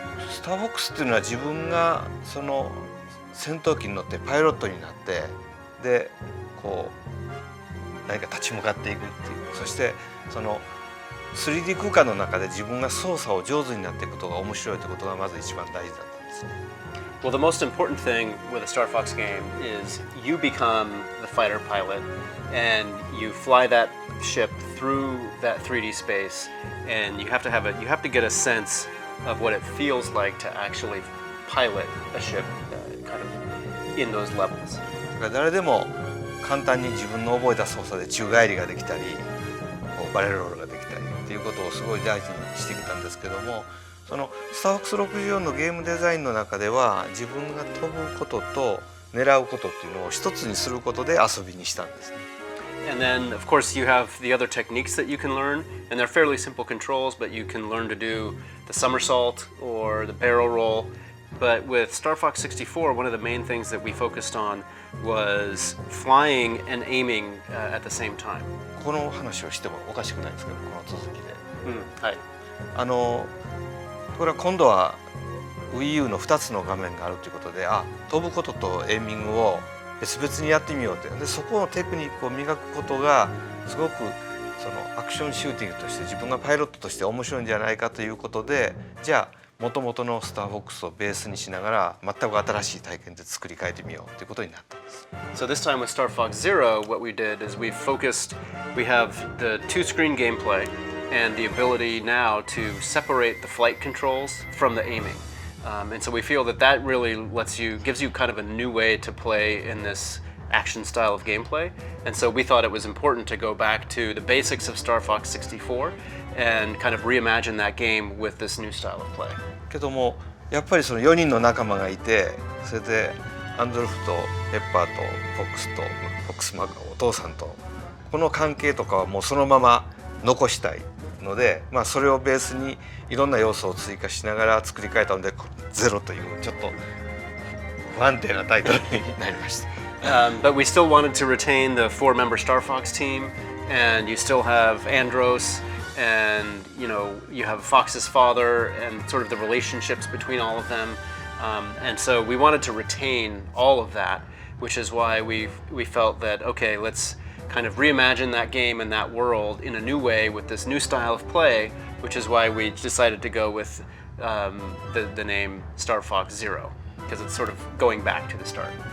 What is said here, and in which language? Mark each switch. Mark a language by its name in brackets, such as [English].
[Japanese] スターフォックスっていうのは自分がその戦闘機に乗ってパイロットになってでこう何か立ち向かっていくっていう、そしてその 3D 空間の中で自分が操作を上手になっていくことが面白いってことがまず一番大事だったんですね。 [English] Well, the most important thing with a Star Fox game is you become the fighter pilot and you fly that ship through that 3D space, and you have to get a sense of what it feels like to actually pilot a ship kind of in those levels. [Japanese] 誰でも簡単に自分の覚えた操作で宙返りができたり、バレルロールができたりっていうことをすごい大事にしてきたんですけども、そのスターフォックス64のゲームデザインの中では自分が飛ぶことと狙うことっていうのを一つにすることで遊びにしたんですね。 [English] And then, of course, you have the other techniques that you can learn, and they're fairly simple controls, but you can learn to do the somersault or the barrel roll. But with Star Fox 64, one of the main things that we focused on was flying and aiming at the same time. [Japanese] この話をしてもおかしくないですけど、この続きで。はい。これは今度は Wii U の2つの画面があるということで、飛ぶこととエイミングを別々にやってみようと。でそこのテクニックを磨くことがすごくそのアクションシューティングとして自分がパイロットとして面白いんじゃないかということで、じゃあ元々のスターフォックスをベースにしながら全く新しい体験で作り変えてみようということになったんです。 [English] So this time with Star Fox Zero, what we did is we have the two-screen gameplay and the ability now to separate the flight controls from the aiming. And so we feel that really gives you kind of a new way to play in this action style of gameplay. And so we thought it was important to go back to the basics of Star Fox 64 and kind of reimagine that game with this new style of play. [Japanese] けどもやっぱりその4人の仲間がいて、それでアンドルフとペッパーとフォックスマお父さんとこの関係とかはもうそのまま残したいので、それをベースにいろんな要素を追加しながら作り変えたのでゼロというちょっと不安定なタイトルになりました。 [English] But we still wanted to retain the 4-member Star Fox team, and you still have Andros, and you have Fox's father, and sort of the relationships between all of them. And so we wanted to retain all of that, which is why we felt that, okay, let's kind of reimagine that game and that world in a new way with this new style of play, which is why we decided to go with the name Star Fox Zero, because it's sort of going back to the start.